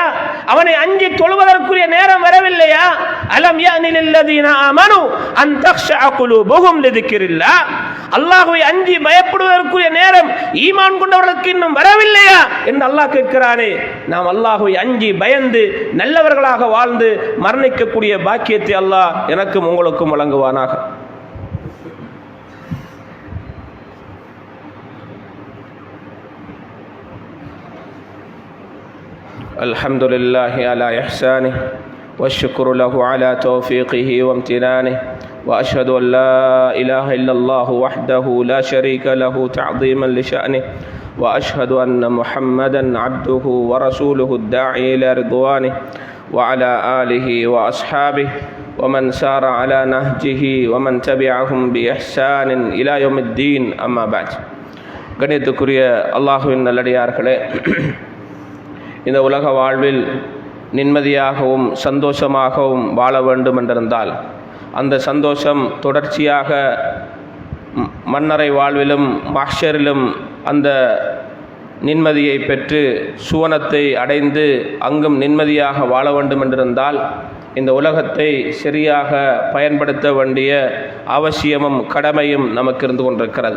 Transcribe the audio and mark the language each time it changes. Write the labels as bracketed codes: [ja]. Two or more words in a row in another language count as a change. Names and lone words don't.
[ta] அவனை அஞ்சி தொழுவதற்குரிய நேரம் வரவில்லையா? [ar] ألم يأن للذين آمنوا أن تخشع قلوبهم لذكر الله, [ta] அல்லாஹ்வை அஞ்சி பயப்படுவதற்குரிய நேரம் ஈமான் கொண்டவர்களுக்கு இன்னும் வரவில்லையா என்று அல்லாஹ் கேட்கிறானே. நாம் அல்லாஹ்வை அஞ்சி பயந்து நல்லவர்களாக வாழ்ந்து மரணிக்கக்கூடிய பாக்கியத்தை அல்லாஹ் எனக்கும் உங்களுக்கும் வழங்குவானாக. [ar] الحمد لله على إحسانه والشكر له على توفيقه وامتنانه وأشهد أن لا إله إلا الله وحده لا شريك له تعظيما لشأنه وأشهد أن محمدا عبده ورسوله الداعي إلى رضوانه وعلى آله وأصحابه ومن سار على نهجه ومن تبعهم بإحسان إلى يوم الدين أما بعد. [ta] கணியத்துக்குரிய அல்லாஹ்வின் நல்லடியார்களே, இந்த உலக வாழ்வில் நிம்மதியாகவும் சந்தோஷமாகவும் வாழ வேண்டும் என்றிருந்தால் அந்த சந்தோஷம் தொடர்ச்சியாக மன்னரை வாழ்விலும் மஹ்ஷரிலும் அந்த நிம்மதியை பெற்று சுவனத்தை அடைந்து அங்கும் நிம்மதியாக வாழ வேண்டும் என்றிருந்தால் இந்த உலகத்தை சரியாக பயன்படுத்த வேண்டிய அவசியமும் கடமையும் நமக்கு இருந்து கொண்டிருக்கிறது.